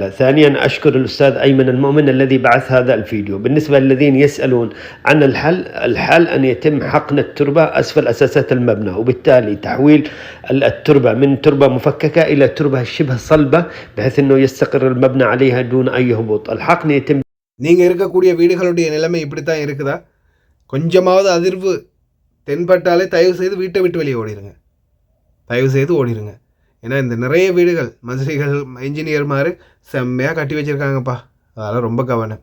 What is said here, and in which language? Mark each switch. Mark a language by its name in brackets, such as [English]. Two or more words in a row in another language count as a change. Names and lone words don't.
[Arabic] ثانيا أشكر الأستاذ أيمن المؤمن الذي بعث هذا الفيديو. بالنسبة للذين يسألون عن الحل أن يتم حقن التربة أسفل أساسات المبنى، وبالتالي تحويل التربة من تربة مفككة إلى تربة شبه صلبة بحيث أنه يستقر المبنى عليها دون أي هبوط. الحقن يتم. [Tamil] நீங்கள் இருக்கக்கூடிய வீடுகளுடைய நிலைமை இப்படி தான் இருக்குதா? கொஞ்சமாவது அதிர்வு தென்பட்டாலே தயவு செய்து வீட்டை விட்டு வெளியே ஓடிடுங்க. தயவு செய்து ஓடிடுங்க. ஏன்னா இந்த நிறைய வீடுகள் மதுரைகள் இன்ஜினியர்மார் செம்மையாக கட்டி வச்சுருக்காங்கப்பா. அதெல்லாம் ரொம்ப கவனம்.